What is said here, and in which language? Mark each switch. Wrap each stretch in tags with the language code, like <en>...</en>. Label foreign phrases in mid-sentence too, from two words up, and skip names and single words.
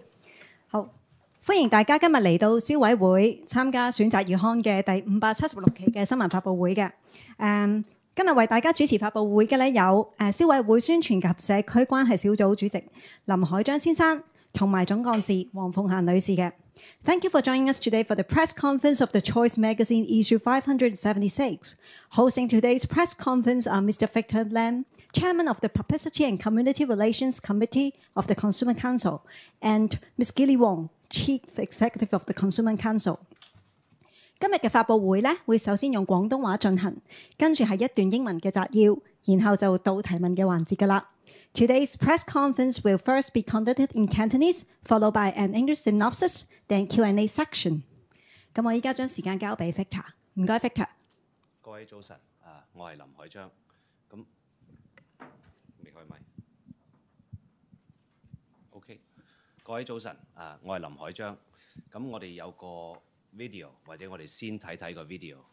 <yue>好，歡迎大家今日嚟到消委會參加選擇月刊嘅第576期嘅新聞發佈會嘅。今日為大家主持發佈會嘅咧有消委會宣傳及社區關係小組主席林海章先生同埋總幹事黃鳳嫻女士嘅。</yue> <en>Thank you for joining us today for the press conference of the Choice Magazine issue 576. Hosting today's press conference are Mr. Victor Lam, Chairman of the Publicity and Community Relations Committee of the Consumer Council, and Ms. Gilly Wong, Chief Executive of the Consumer Council.</en> <yue>今日嘅發佈會咧，會首先用廣東話進行，跟住係一段英文嘅摘要，然後就到提問嘅環節㗎啦。</yue> <en>Today's press conference will first be conducted in Cantonese, followed by an English synopsis, then Q&A section.</en> <yue>咁我依家將時間交俾 Victor， 唔該 Victor。各位早晨，我係林海章。咁未開咪 ？OK， 各位早晨，我係林海章。咁我哋有個 video， 或者我哋先睇睇個 video。</yue>